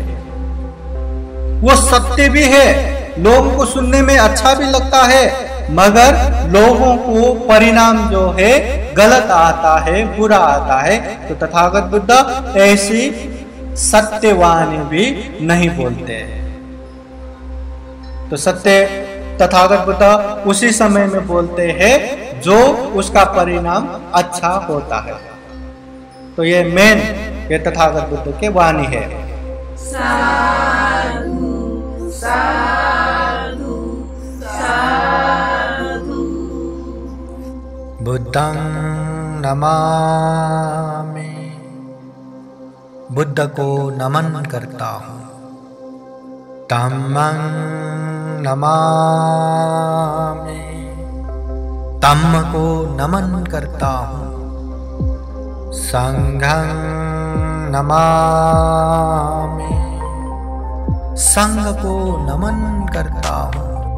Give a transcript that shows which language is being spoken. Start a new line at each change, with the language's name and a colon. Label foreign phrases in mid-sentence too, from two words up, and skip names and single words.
Hindi: वो सत्य भी है, लोगों को सुनने में अच्छा भी लगता है, मगर लोगों को परिणाम जो है गलत आता है, बुरा आता है, तो तथागत बुद्ध ऐसी सत्यवाणी भी नहीं बोलते। तो सत्य तथागत बुद्ध उसी समय में बोलते हैं जो उसका परिणाम अच्छा होता है। तो ये मेन, ये तथागत बुद्ध के वाणी है।
Pali: साधु साधु साधु। बुद्धं नमामि,
Hindi: बुद्ध को नमन करता हूँ।
Pali: धम्मं नमामि,
Hindi: धम्म को नमन करता हूँ।
Pali: संघं नमामि।
Hindi: संघ को नमन करता हूँ।